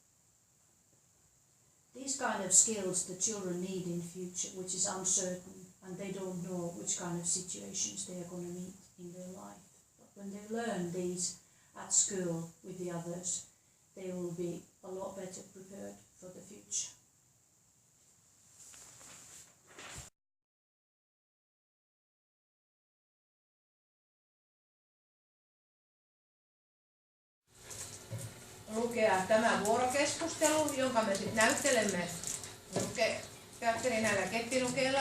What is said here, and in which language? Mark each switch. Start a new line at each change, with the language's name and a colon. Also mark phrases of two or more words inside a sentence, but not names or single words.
English: These kind of skills the children need in future, which is uncertain, and they don't know which kind of situations they are going to meet in their life. But when they learn these at school with the others, they will be a lot better prepared for the future.
Finnish: Lukea tämä vuorokeskustelu, jonka me sitten näyttelemme teatterin näillä keppilukeilla.